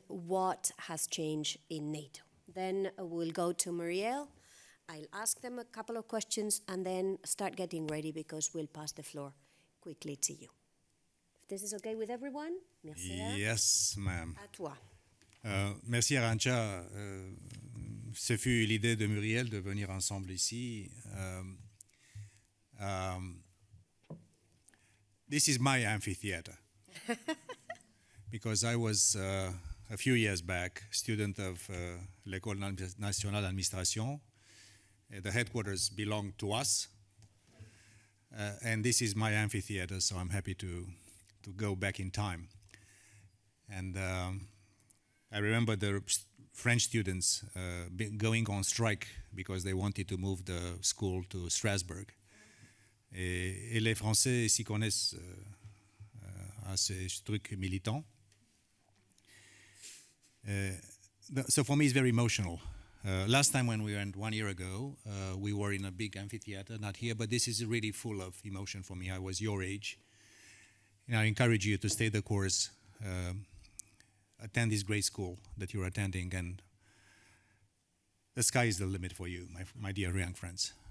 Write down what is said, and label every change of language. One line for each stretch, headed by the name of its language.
English: What has changed in NATO? Then we'll go to Muriel. I'll ask them a couple of questions and then start getting ready, because we'll pass the floor quickly to you. If this is okay with everyone, Mircea. Yes, ma'am.
French: À toi. Merci Arantxa. Ce fut l'idée de Muriel de venir ensemble ici.
English: This is my amphitheater. Because I was, a few years back, student of l'École nationale d'administration. The headquarters belong to us. And this is my amphitheater, so I'm happy to go back in time. And I remember the French students going on strike because they wanted to move the school to Strasbourg.
French: Et les Français s'y connaissent à ces trucs militants.
English: So for me, it's very emotional. Last time when we went 1 year ago, we were in a big amphitheater, not here, but this is really full of emotion for me. I was your age. And I encourage you to stay the course, attend this great school that you're attending, and the sky is the limit for you, my dear young friends.